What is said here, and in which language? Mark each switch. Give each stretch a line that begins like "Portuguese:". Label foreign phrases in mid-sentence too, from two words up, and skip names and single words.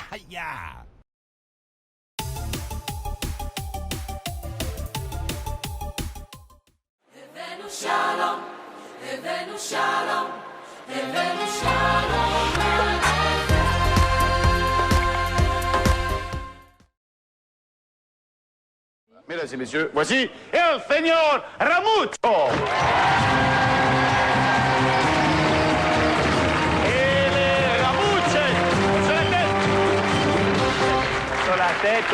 English: Yeah.
Hebrew: הבאנו שלום, הבאנו שלום, הבאנו שלום לעבר.
French: Mesdames et messieurs, voici
Spanish: El Señor
French: Ramucho. Et les Ramuches sur la tête.